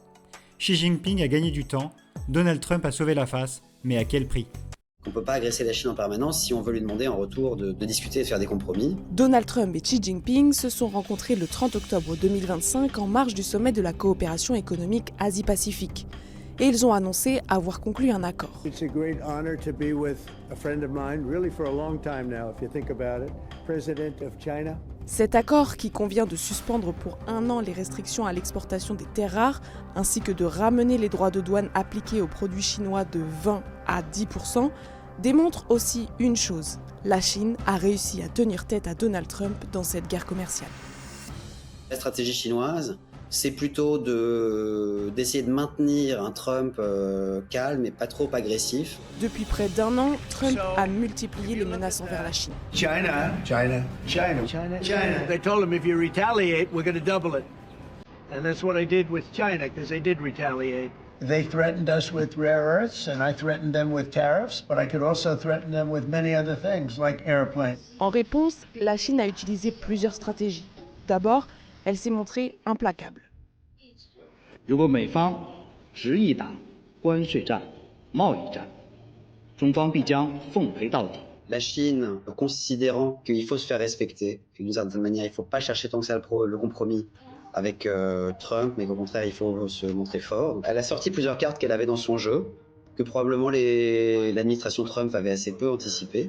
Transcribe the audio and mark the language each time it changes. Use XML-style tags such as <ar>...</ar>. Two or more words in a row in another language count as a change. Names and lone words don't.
<fr>Xi Jinping a gagné du temps, Donald Trump a sauvé la face, mais à quel prix ? On ne peut pas agresser la Chine en permanence si on veut lui demander en retour de discuter et de faire des compromis. Donald Trump et Xi Jinping se sont rencontrés le 30 octobre 2025 en marge du sommet de la coopération économique Asie-Pacifique. Et ils ont annoncé avoir conclu un accord.</fr> <en>It's a great honor to be with a friend of mine, really for a long time now, if you think about it, President of China.</en> <fr>Cet accord, qui convient de suspendre pour 1 an les restrictions à l'exportation des terres rares, ainsi que de ramener les droits de douane appliqués aux produits chinois de 20 à 10%, démontre aussi une chose. La Chine a réussi à tenir tête à Donald Trump dans cette guerre commerciale. La stratégie chinoise, c'est plutôt d'essayer de maintenir un Trump calme et pas trop agressif. Depuis près d'1 an, Trump a multiplié les menaces envers la Chine.</fr> <en>China. They told him if you retaliate, we're going to double it. And that's what I did with China, because they did retaliate. They threatened us with rare earths, and I threatened them with tariffs, but I could also threaten them with many other things, like airplanes.</en> <fr>En réponse, la Chine a utilisé plusieurs stratégies. D'abord, elle s'est montrée implacable.</fr> <zh>如果美方执意打关税战、贸易战，中方必将奉陪到底。</zh> <fr>La Chine, considérant qu'il faut se faire respecter, que d'une certaine manière, il ne faut pas chercher tant que ça le compromis avec Trump, mais qu'au contraire, il faut se montrer fort. Elle a sorti plusieurs cartes qu'elle avait dans son jeu, que probablement l'administration Trump avait assez peu anticipé.</fr>